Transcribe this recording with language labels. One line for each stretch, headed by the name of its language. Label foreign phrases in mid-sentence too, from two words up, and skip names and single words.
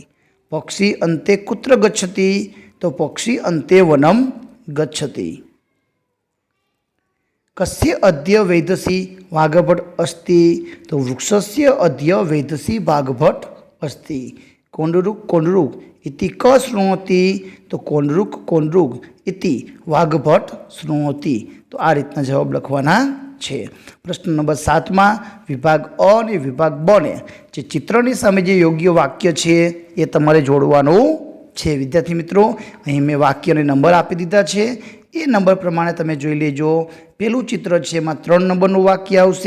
Sanskrit: પક્ષી અંતે કુત્ર ગચ્છતિ તો પક્ષી અંતે વનમ ગચ્છતિ। કસ્ય અદ્ય વૈધસી વાઘભટ અસ્તિ તો વૃક્ષસ્ય અદ્ય વૈધસી વાઘભટ અસ્તિ। કોંડરૂક કોંડરૂક इति क शृणोति तो कोंडरूक कोंडरूक इति वाघभट शृणोति।
Gujarati: તો આ રીતના જવાબ લખવાના છે. પ્રશ્ન નંબર 7માં વિભાગ અ અને વિભાગ બ ને જે ચિત્રની સામે જે યોગ્ય વાક્ય છે એ તમારે જોડવાનું છે. વિદ્યાર્થી મિત્રો, અહીં મેં વાક્યને નંબર આપી દીધા છે. એ નંબર પ્રમાણે તમે જોઈ લેજો. પેલું ચિત્ર છે એમાં 3 નંબરનું વાક્ય આવશે.